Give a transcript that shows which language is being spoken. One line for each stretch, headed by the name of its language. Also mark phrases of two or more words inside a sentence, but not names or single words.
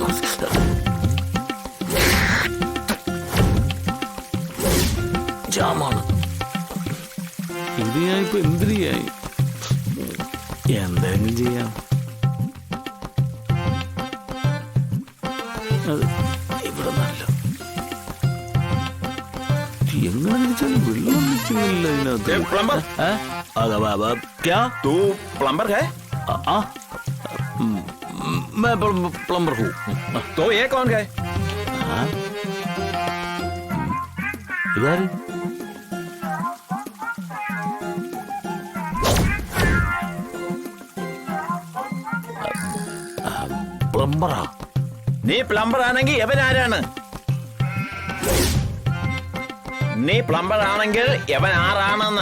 Malayalam: ജാമാണ് ഇത്. ഞാനിപ്പോ എന്തിനു ചെയ്യാൻ? എന്തെങ്കിലും ചെയ്യാം. ഇവിടെ നല്ല എങ്ങനെ തിരിച്ചാലും വെള്ളം നിൽക്കുന്നില്ല ഇതിനകത്ത്. പ്ലംബർ.
Hindi: क्या? तू प्लम्बर है? मैं प्लम्बर हूँ. तो ये कौन है?
Malayalam: इधर പ്ലംബറാ? നീ പ്ലംബർ ആണെങ്കിൽ എവൻ ആരാണ്? നീ പ്ലംബർ ആണെങ്കിൽ എവൻ ആരാണെന്ന്